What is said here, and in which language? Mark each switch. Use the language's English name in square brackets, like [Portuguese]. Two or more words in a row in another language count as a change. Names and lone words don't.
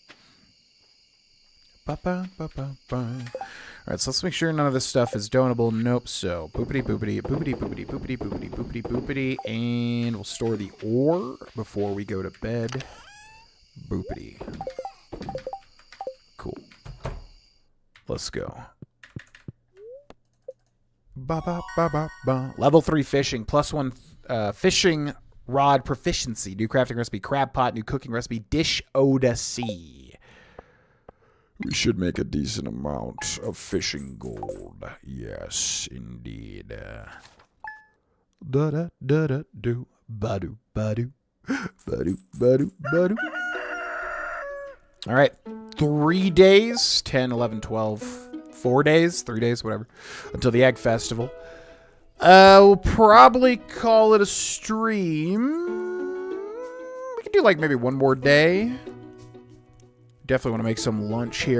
[English] All right, so let's make sure none of this stuff is donable. Nope. So boopity boopity boopity boopity boopity boopity boopity boopity, and we'll store the ore before we go to bed. Boopity. Cool. Let's go. Ba ba ba ba ba. Level 3 fishing, +1 fishing rod proficiency. New crafting recipe, crab pot. New cooking recipe, dish odyssey. We should make a decent amount of fishing gold. Yes, indeed. Da da da da do. Badu badu. Badu badu badu. All right. 3 days. 10, 11, 12. 4 days. 3 days. Whatever. Until the Egg Festival. We'll probably call it a stream. We can do like maybe one more day. Definitely want to make some lunch here.